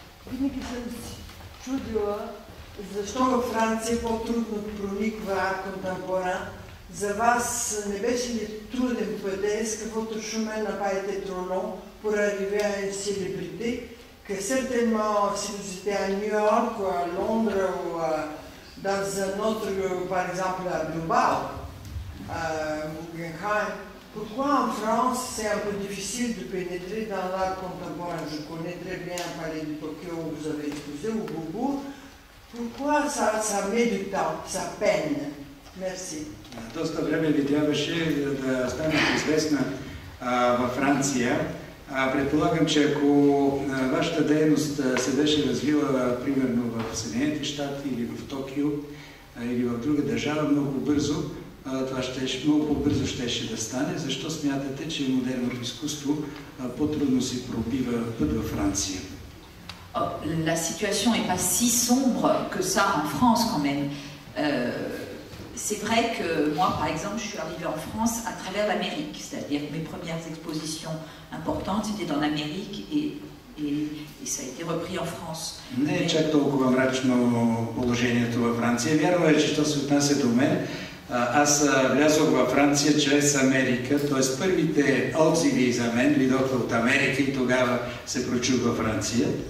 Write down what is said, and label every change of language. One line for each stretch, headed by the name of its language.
Bulgarian: Винаги съм си чудила защо във Франция по-трудно прониква арт контемпоран. За вас не беше ли труден път?
French: Est-ce que votre chemin n'a pas été trop long pour arriver à une célébrité que certainement si vous étiez à New York ou à Londres ou dans un autre, par exemple à Bilbao, Guggenheim, pourquoi en France c'est un peu difficile de pénétrer dans l'art contemporain? Je connais très bien Palais de Tokyo où vous avez exposé, ou Beaubourg. Pourquoi ça met du temps, ça peine? Merci.
Bulgarian: Доста време ви трябваше да станете известна във Франция. Предполагам, че ако вашата дейност се беше развила примерно в Съединените щати или в Токио или в друга държава много бързо, това много по-бързо щеше да стане. Защо смятате, че модерното изкуство по-трудно си пробива път във Франция?
French: La situation n'est pas si sombre que ça en France quand même. C'est vrai que moi, par exemple, je suis arrivée en France à travers l'Amérique, c'est-à-dire que mes premières expositions importantes, c'était dans l'Amérique et ça a été repris en France.
Bulgarian: Не е чак толкова мрачно положението във Франция. Вярно е, че що се отнася до мен, Аз влязох във Франция чрез Америка, т.е. първите отзиви за мен идоха от Америка и тогава се прочух във Франция.